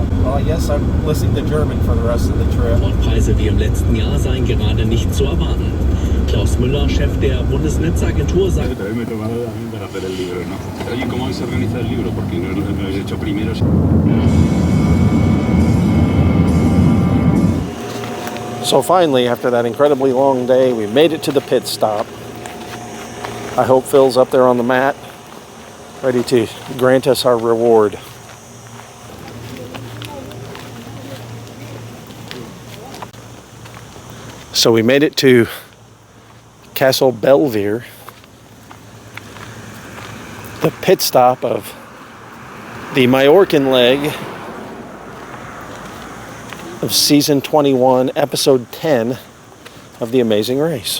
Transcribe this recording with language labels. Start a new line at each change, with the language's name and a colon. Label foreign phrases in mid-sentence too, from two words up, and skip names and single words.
English: Well, I guess I'm listening to German for the rest of the trip.
German: Preise wie im letzten Jahr seien gerade nicht zu erwarten. Klaus Müller, Chef der Bundesnetzagentur, sagt...
Spanish: Oye, ¿cómo se organiza el libro? Porque no lo he hecho primero.
English: So finally, after that incredibly long day, we made it to the pit stop. I hope Phil's up there on the mat, ready to grant us our reward. So we made it to Castle Belvedere, the pit stop of the Mallorcan leg of season 21, episode 10 of The Amazing Race.